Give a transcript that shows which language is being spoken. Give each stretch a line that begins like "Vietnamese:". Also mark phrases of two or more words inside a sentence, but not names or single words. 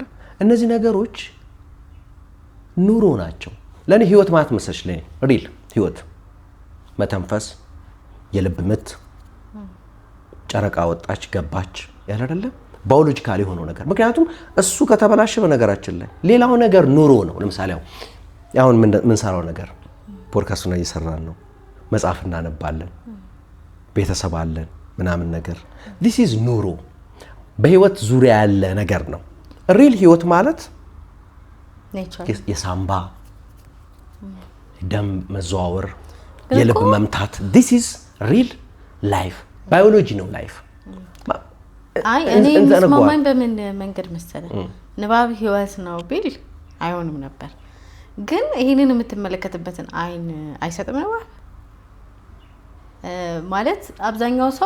Amharic: እነዚህ ነገሮች ኑሮ ናቸው። ለኔ ህይወት ማለት መሰለሽ ለኔ ሪል ህይወት መተንፈስ፣ የልብ ምት፣ ጨረቃ ወጣች ገባች ያለ አይደለ? ባዮሎጂካሊ የሆነው ነገር። ምክንያቱም እሱ ከተበላሸ በነገራችን ላይ ሌላው ነገር ኑሮ ነው። ለምሳሌ አሁን ምን ሰራው ነገር ፖድካስቱን እየሰራን ነው፣ መጽሐፍ እናነባለን፣ ቤተሰብ አለን ምናምን ነገር
English: this is
Amharic: ኑሮ በህይወት ዙሪያ ያለ ነገር ነው። ሪል ህይወት ማለት የሳምባ ደም መዘዋወር፣ የልብ መምታት
English: this is real life
Amharic: ባዮሎጂ ነው ላይፍ። አይ እኔ መስማማኝ በምን መንገድ መሰለህ ንባብ ህይወት ነው ቢል አይሆንም ነበር። ግን ይሄንን የምትመለከትበትን አይን አይሰጥም ነበር ማለት አብዛኛው ሰው